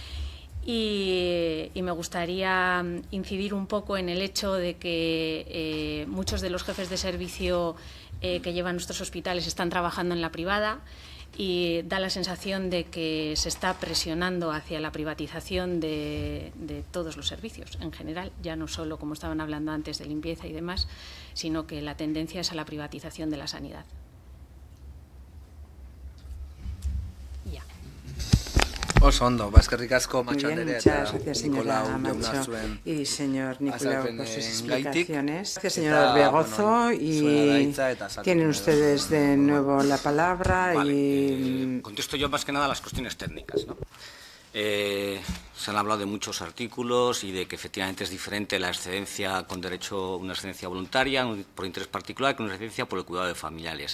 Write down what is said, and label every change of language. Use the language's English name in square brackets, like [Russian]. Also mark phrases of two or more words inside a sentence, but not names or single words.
[Spanish] Y me gustaría incidir un poco en el hecho de que muchos de los jefes de servicio que llevan nuestros hospitales están trabajando en la privada y da la sensación de que se está presionando hacia la privatización de todos los servicios en general, ya no solo, como estaban hablando antes, de limpieza y demás, sino que la tendencia es a la privatización de la sanidad. [Basque] Oso ondo, eskerrik asko Macho [Spanish] Muy bien, [Basque] Anderea [Spanish] muchas [Basque] eta [Spanish] gracias, señora [Basque] Nicolau jauna Macho zuen [Spanish] y señor Nicolau por sus [Basque] azalpenengaitik. [Spanish] explicaciones. Gracias, [Basque] Eta, [Spanish] señor Orbegozo, [Basque] bueno, zuena da y hitza eta azalpen [Spanish] tienen ustedes de nuevo la palabra. Vale, y contesto yo más que nada a las cuestiones técnicas, ¿no? Se han hablado de muchos artículos y de que efectivamente es diferente la excedencia con derecho, una excedencia voluntaria por interés particular que una excedencia por el cuidado de familiares.